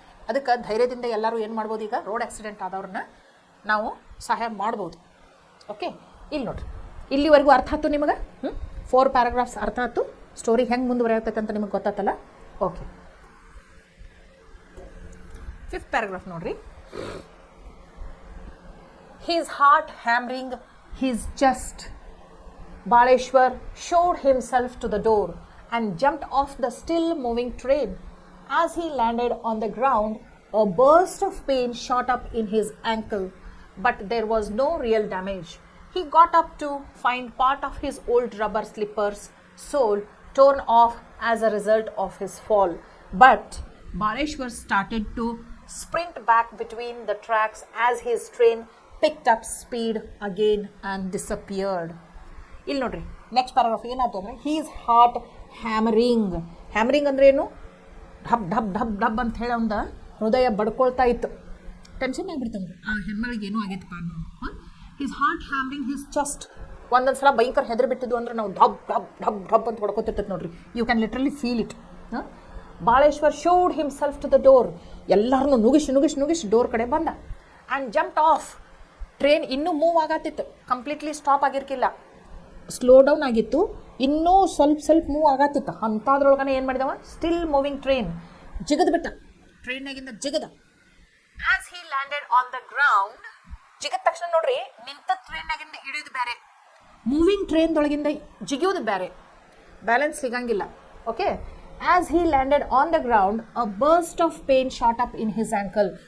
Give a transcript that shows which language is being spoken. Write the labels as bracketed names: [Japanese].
[Kannada] ಅದಕ್ಕೆ ಧೈರ್ಯದಿಂದ ಎಲ್ಲರೂ ಏನು ಮಾಡ್ಬೋದು, ಈಗ ರೋಡ್ ಆಕ್ಸಿಡೆಂಟ್ ಆದವ್ರನ್ನ ನಾವು ಸಹಾಯ ಮಾಡ್ಬೋದು. ಓಕೆ, ಇಲ್ಲಿ ನೋಡ್ರಿ, ಇಲ್ಲಿವರೆಗೂ ಅರ್ಥ ಆಯ್ತು ನಿಮಗೆ. 4 ಪ್ಯಾರಾಗ್ರಾಫ್ಸ್ ಅರ್ಥ ಆಯ್ತು. ಸ್ಟೋರಿ ಹೆಂಗೆ ಮುಂದುವರಿಯತೈತೆ ಅಂತ ನಿಮಗೆ ಗೊತ್ತಾತಲ್ಲ. ಓಕೆ, 5th ಪ್ಯಾರಾಗ್ರಾಫ್ ನೋಡ್ರಿ. [English] His heart hammering his chest, Baleshwar showed himself to the door and jumped off the still moving train. As he landed on the ground, a burst of pain shot up in his ankle, but there was no real damage. He got up to find part of his old rubber slipper's sole torn off as a result of his fall. But Baleshwar started to sprint back between the tracks as his train picked up speed again and disappeared. [Kannada] ಇಲ್ಲಿ ನೋಡ್ರಿ, next paragraph ಏನಾಯ್ತು ಅಂದರೆ, [English] He's heart hammering. [Kannada] Hammering ಅಂದ್ರೆ ಏನು, ಢಬ್ ಢಬ್ ಢಬ್ ಢಬ್ ಅಂತ ಹೇಳಿ ಒಂದು ಹೃದಯ ಬಡ್ಕೊಳ್ತಾ ಇತ್ತು. ಟೆನ್ಷನ್ ಆಗಿಬಿಡ್ತಂದ್ರೆ ಆ ಹೆಣ್ಮಳಿಗೆ ಏನೂ ಆಗೈತಪ್ಪ ಅನ್ನೋ. [English] He's heart hammering his chest. [Kannada] ಒಂದೊಂದು ಸಲ ಭಯಂಕರ ಹೆದರಿ ಬಿಟ್ಟಿದ್ದು ಅಂದ್ರೆ ನಾವು ಢಬ್ ಢಬ್ ಢಬ್ ಢಬ್ ಅಂತ ಹೊಡ್ಕೊತಿರ್ತೈತೆ ನೋಡ್ರಿ. [English] You can literally feel it. Baleshwar showed himself to the door. [Kannada] ಎಲ್ಲರನ್ನೂ ನುಗಿಸಿ ಡೋರ್ ಕಡೆ ಬಂದ. [English] And jumped off. [Kannada] ಟ್ರೈನ್ ಇನ್ನೂ move ಆಗತ್ತಿತ್ತು, completely stop ಆಗಿರ್ಕಿಲ್ಲ, slow down ಆಗಿತ್ತು, ಇನ್ನೂ ಸ್ವಲ್ಪ ಮೂವ್ ಆಗತ್ತಿತ್ತು. ಅಂಥದ್ರೊಳಗನೆ ಏನು ಮಾಡಿದವ, [English] still moving train [Kannada] ಜಿಗದ್ ಬಿಟ್ಟ, ಟ್ರೈನ್ನಾಗಿಂದ ಜಿಗದ. [English] as he landed on the ground, [Kannada] ಜಿಗದ ತಕ್ಷಣ ನೋಡ್ರಿ, ನಿಂತ ಟ್ರೈನ್ನಾಗಿಂದ ಇಳಿಯೋದು ಬೇರೆ, ಮೂವಿಂಗ್ ಟ್ರೈನ್ದೊಳಗಿಂದ ಜಿಗಿಯೋದು ಬೇರೆ, ಬ್ಯಾಲೆನ್ಸ್ ಸಿಗಂಗಿಲ್ಲ. [English] Okay, as he landed on the ground, a burst of pain shot up in his ankle.